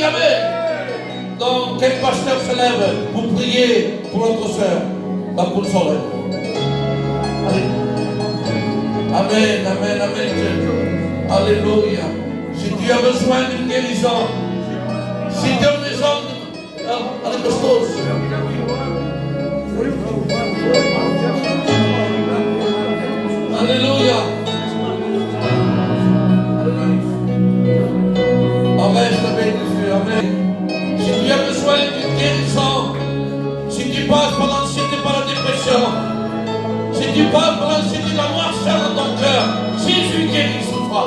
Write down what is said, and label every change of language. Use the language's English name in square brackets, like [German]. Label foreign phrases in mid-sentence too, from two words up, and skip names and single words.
[French] Amen. Donc, quel pasteur se lève pour prier pour notre sœur, la Console. Allez. Amen, amen, amen. Alléluia. Si tu as besoin d'une guérison, Si Dio mi sono alle costose. Alléluia. Amen, je te bénis, Amen. Si tu as besoin d'une guérison, si tu passes par l'anxiété, par la dépression, si tu passes par l'anxiété, la noirceur dans ton cœur, Jésus guérit sur toi.